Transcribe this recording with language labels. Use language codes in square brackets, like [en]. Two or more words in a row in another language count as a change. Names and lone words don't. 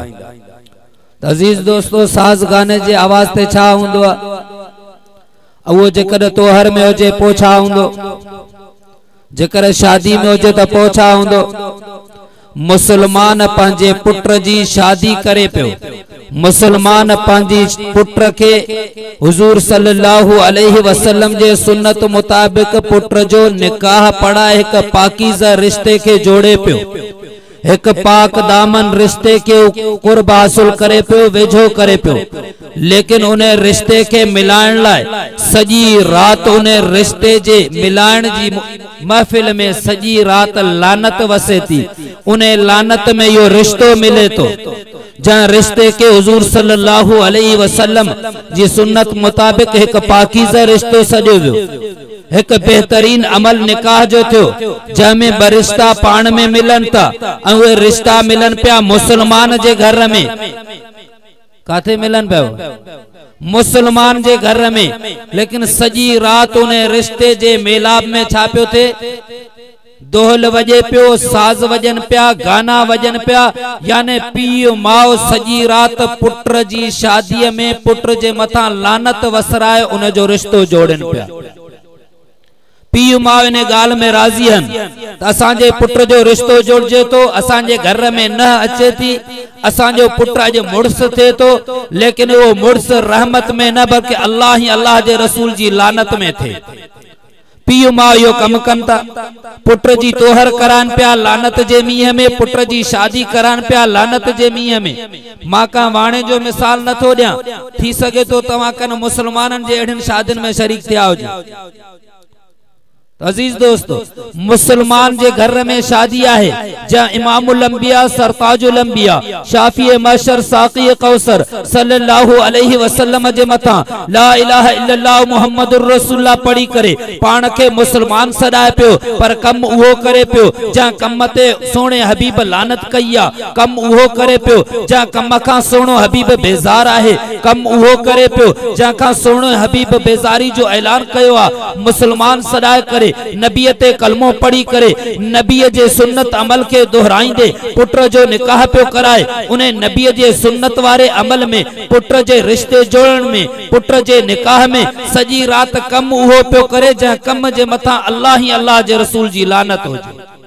[ur] عزیز دوستوں [sd] साज गाने जे आवाज ते छा हूंदो आहे, उहो जेकर तोहर में हुजे पोइ छा हूंदो, जेकर शादी में हुजे त पोइ छा हूंदो। मुसलमान पंहिंजे पुट जी शादी करे पियो, मुसलमान पंहिंजी पुट के हुजूर [ar] صلى الله عليه وسلم [sd] जे सुन्नत मुताबिक पुट जो निकाह पढ़ाए एक पाकीज़ा रिश्ते के जोड़े पियो, एक पाक दामन रिश्ते के कुर्ब हासिल करे पियो, वेझो करे पियो। लेकिन उन्हें रिश्ते के मिलाइण लाइ सजी रात उन्हें रिश्ते जे मिलाइण जी महफिल में सजी रात लानत वसे थी। उन्हें लानत में यो रिश्तो मिले तो जहाँ रिश्ते के हुजूर [ar] صلى الله عليه وسلم [sd] जी सुन्नत मुताबिक एक पाकीज़ा रिश्तो सजो वियो, एक बेहतरीन अमल निकाह जो थियो जंहिंमें बरिश्ता पाण में मिलन था ऐं उहे रिश्ता मिलन पिया मुसलमान जे घर में। काथे मिलन पियो, मुसलमान जे घर में। लेकिन सजी रात उन्हें रिश्ते जे मेलाप में छा पियो थे, दोहल वजे पियो, साज वजन पिया, गाना वजन पिया, यानी पीउ माओ सजी रात पुट जी शादी में पुट जे मथा लानत वसराए उन जो रिश्तो जोड़न पिया। पीउ माओ इन गाल में राजी हन असांजे पुट जो रिश्तो जोड़जे तो, असांजे घर में न अचे थी, असांजो पुट अज मुड़स थे तो, लेकिन वो मुड़स रहमत में न बल्कि अल्लाह ही अल्लाह जे रसूल जी लानत में थे। पीउ माओ यो कम कन था, पुट जी तोहर करान पिया लानत जे मींह में, पुट जी शादी करान पिया लानत जे मींह में। मां का वाणे जो मिसाल नथो ॾियां, थी सके तो तव्हां कन मुसलमानन जे अहिड़िन शादियुनि में शरीक थिया हुजो। [ur] عزیز دوستوں [sd] मुसलमान जे घर में शादी आहे जहाँ इमामुल अंबिया सरताजुल अंबिया शाफी मशर साक़ी कौसर [ar] صلى الله عليه وسلم [sd] जे मथा [ar] لا إله إلا الله محمد رسول الله [sd] पढ़ी करे पान के मुसलमान सदाए पियो, पर कम उहो करे पियो जहाँ कम ते सोने हबीब लानत कई आ, कम उहो करे पियो जहाँ कम खां सोनो हबीब बेजार आहे, कम उहो करे पियो जहाँ खां सोनो हबीब बेजारी जो ऐलान कयो आ। मुसलमान सदाए करे नबी ते कलमो पढ़ी करे नबी जे सुन्नत अमल के दोहराइंदे पुट जो निकाह पियो कराए, उन्हें नबी जे सुन्नत वारे अमल में पुट जे रिश्ते जोड़न में पुट जे निकाह में सजी रात कम उहो पियो करे जहाँ कम जे मथा अल्लाह ही अल्लाह जे रसूल जी लानत हो जाए।